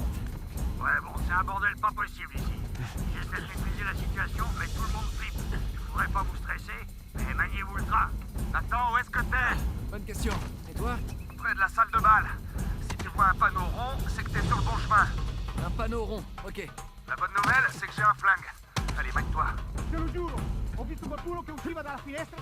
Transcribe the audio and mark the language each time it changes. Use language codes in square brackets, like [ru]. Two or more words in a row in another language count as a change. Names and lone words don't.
[fr] Ouais, bon, c'est un bordel pas possible ici. J'essaie de maîtriser la situation, mais tout le monde flippe. Il faudrait pas vous stresser, mais maniez-vous le train. Attends, où est-ce que t'es? Bonne question. Et toi? Près de la salle de bal. Si tu vois un panneau rond, c'est que t'es sur le bon chemin. Un panneau rond, ok. La bonne nouvelle, c'est que j'ai un flingue. Allez, mène-toi. [it] Te lo giuro, ho visto qualcuno che usciva dalla finestra.